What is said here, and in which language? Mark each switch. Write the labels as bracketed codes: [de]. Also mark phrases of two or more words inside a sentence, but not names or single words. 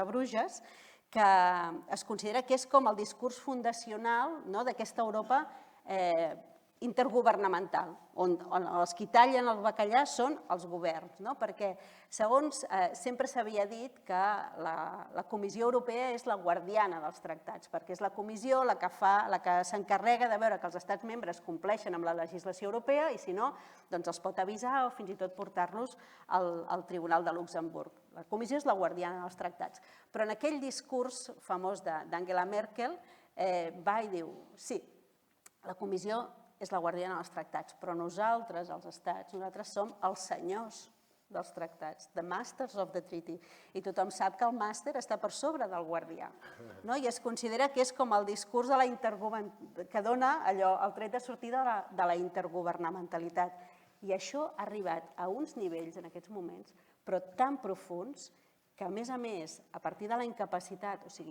[ca] a Bruges, que es considera que és com el discurs fundacional d'aquesta Europa intergovernamental, on els qui tallen el bacallà són els governs, perquè segons sempre s'havia dit que la Comissió Europea és la guardiana dels tractats, perquè és la Comissió la que s'encarrega de veure que els estats membres compleixen amb la legislació europea i si no, doncs els pot avisar o fins i tot portar-los al Tribunal de Luxemburg. La Comissió és la guardiana dels tractats. Però en aquell discurs famós d'Angela Merkel va i diu, sí, la Comissió és la guardiana dels tractats, però nosaltres, els estats, nosaltres som els senyors dels tractats, [en] the masters of the treaty, [ca] i tothom sap que el màster està per sobre del guardià. I es considera que és com el discurs que dona el tret de sortida de la intergovernamentalitat. I això ha arribat a uns nivells en aquests moments, però tan profuns, que a més, a partir de la incapacitat,